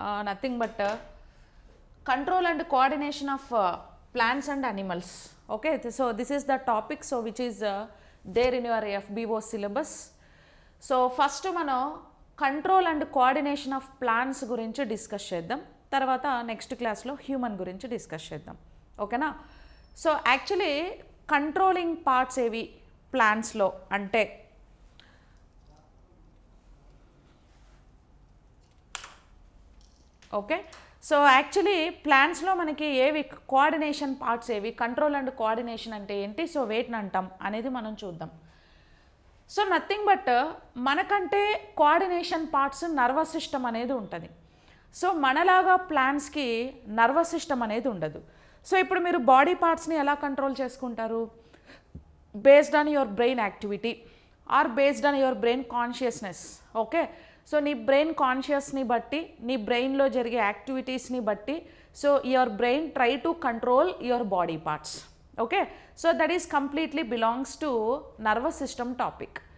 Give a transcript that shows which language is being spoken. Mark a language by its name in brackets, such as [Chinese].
[English] nothing but control and coordination of plants and animals. Okay, so this is the topic, so which is there in your FBO syllabus. [Telugu] So first మనం control and coordination of plants గురించి discuss చేద్దాం, తర్వాత next క్లాస్లో human గురించి discuss చేద్దాం. ఓకేనా? So actually controlling parts ఏవి ప్లాంట్స్లో అంటే ఓకే, సో యాక్చువల్లీ ప్లాంట్స్లో మనకి ఏవి కోఆర్డినేషన్ పార్ట్స్ ఏవి, కంట్రోల్ అండ్ కోఆర్డినేషన్ అంటే ఏంటి, సో వేటిని అంటాం అనేది మనం చూద్దాం. సో నథింగ్ బట్ మనకంటే కోఆర్డినేషన్ పార్ట్స్ నర్వస్ సిస్టమ్ అనేది ఉంటుంది. సో మనలాగా ప్లాంట్స్కి నర్వస్ సిస్టమ్ అనేది ఉండదు. సో ఇప్పుడు మీరు బాడీ పార్ట్స్ని ఎలా కంట్రోల్ చేసుకుంటారు? [English] Based on your brain activity or based on your brain consciousness. [Telugu] Okay, so నీ బ్రెయిన్ కాన్షియస్ని బట్టి, నీ బ్రెయిన్లో జరిగే యాక్టివిటీస్ని బట్టి, [English] So your brain try to control your body parts. Okay, so that is completely belongs to nervous system topic.